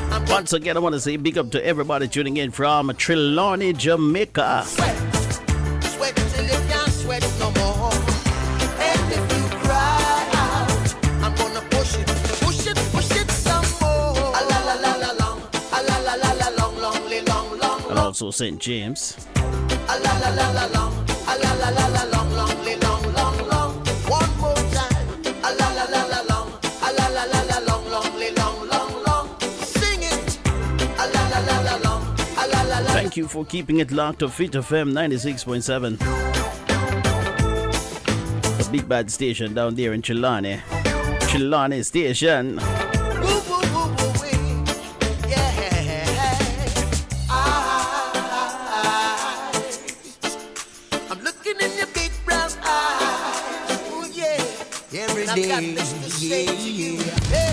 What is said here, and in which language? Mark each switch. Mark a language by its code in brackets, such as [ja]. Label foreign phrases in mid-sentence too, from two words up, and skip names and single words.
[en] Once again, I want to say big up to everybody tuning in from Trelawney, Jamaica. Sweat till you can't sweat no more. And if you cry out, I'm gonna push it some more. A la la la la long, a la la la la long, long. And also St. James. A la la la la long, a la la la la long, long. One more time. A la la la la long, a la la la la long. Sing it. A la la la la long, a la la la. Thank you for keeping it locked to Fit FM 96.7. The big bad station down there in Trelawney. Trelawney Station. Every day, Hey.